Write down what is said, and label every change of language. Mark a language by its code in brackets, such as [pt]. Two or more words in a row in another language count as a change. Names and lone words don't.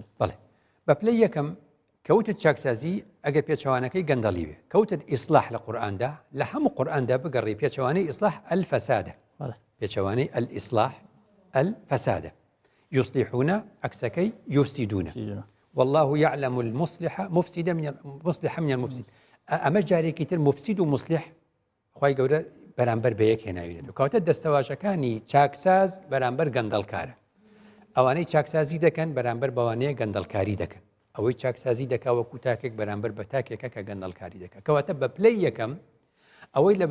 [ckb] بەڵێ بە پلەی یەکەم کەوتت چاکسازی ئەگە پێچەوانەکەی گەندەڵی بێ کەوتت ئیسلاح لە قورئاندا لە هەموو قورئاندا بگەڕی پێچەوانەی ئیسلاح الفەسادە پێچەوانەی الئیسلاح الفەسادە یصلحون عکسەکەی یفسدون [ar] والله يعلم المصلح مفسد من [ckb] المفسد ئەمە جارێکی تر مفسد و مصلح خوای گەورە بەرامبەر بە یەک هێناوێتەوە کەواتە دەستەواژەکانی چاکساز بەرامبەر گەندەڵکارە ئەوانەی چاکسازی دەکەن بەرامبەر بەوانەیە گەندەڵکاری دەکەن ئەوەی چاکسازی دەکا وەکو تاکێک بەرامبەر بە تاکێکە کە گەندەڵکاری دەکات کەواتە بە پلەی یەکەم ئەوەی لە